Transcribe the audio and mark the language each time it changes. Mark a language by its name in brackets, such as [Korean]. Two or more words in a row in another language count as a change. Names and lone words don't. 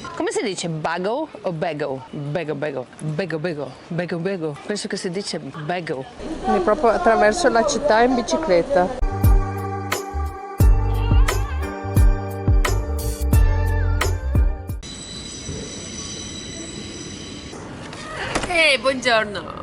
[Italian] Come si dice bagel o bagel? Bagel, bagel, bagel, bagel, bagel, bagel. Penso che si dice bagel. Quindi proprio attraverso la città in bicicletta. Ehi, buongiorno!